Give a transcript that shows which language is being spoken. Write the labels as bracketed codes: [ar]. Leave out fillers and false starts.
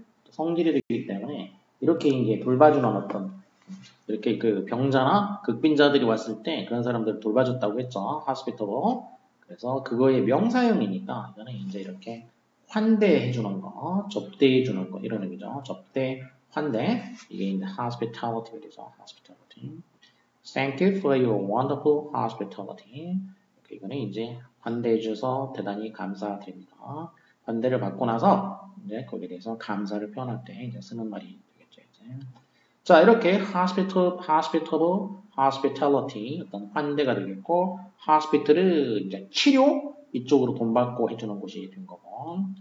[ko] 성질이 되기 때문에 이렇게 이제 돌봐주는 어떤 이렇게 그 병자나 극빈자들이 왔을 때 그런 사람들을 돌봐줬다고 했죠. [en] hospitable. [ko] 그래서 그거의 명사형이니까 이거는 이제 이렇게 환대해주는 거, 접대해주는 거 이런 의미죠. 접대, 환대. 이게 이제 hospitality가 되죠. [en] hospitality. Thank you for your wonderful hospitality. [ko] 이거는 이제 환대해 주셔서 대단히 감사드립니다. 환대를 받고 나서 이제 거기에 대해서 감사를 표현할 때 이제 쓰는 말이 되겠죠. 이제. 자, 이렇게 hospitable, hospitality 어떤 환대가 되겠고, hospital은 이제 치료 이쪽으로 돈 받고 해주는 곳이 된 거고.